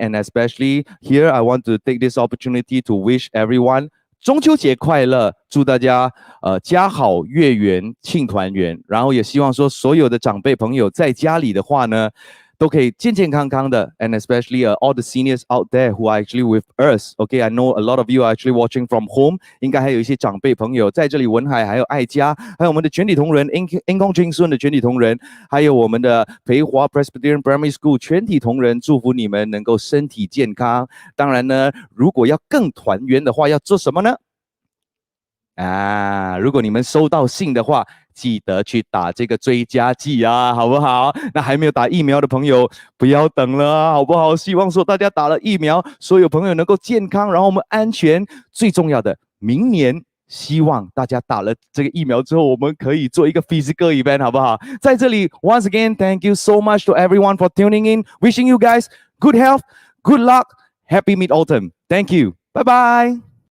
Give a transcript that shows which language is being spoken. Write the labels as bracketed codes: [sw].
[en] And especially here, I want to take this opportunity to wish everyone [zh] 中秋节快乐，祝大家家好月圆庆团圆，然后也希望说所有的长辈朋友在家里的话呢，都可以健健康康的 [en] and especially all the seniors out there who are actually with us. Okay, I know a lot of you are actually watching from home. [zh] 应该还有一些长辈朋友在这里，文海还有爱家，还有我们的全体同仁Cheng Soon的全体同仁，还有我们的培华 Presbyterian Primary School 全体同仁，祝福你们能够身体健康。当然呢，如果要更团圆的话，要做什么呢？如果你们收到信的话，记得去打这个追加剂好不好？那还没有打疫苗的朋友，不要等了好不好？希望说大家打了疫苗，所有朋友能够健康，然后我们安全。最重要的，明年希望大家打了这个疫苗之后，我们可以做一个 physical event， 好不好？在这里 [en] ，once again, thank you so much to everyone for tuning in. Wishing you guys good health, good luck, happy Mid-Autumn. Thank you. Bye bye.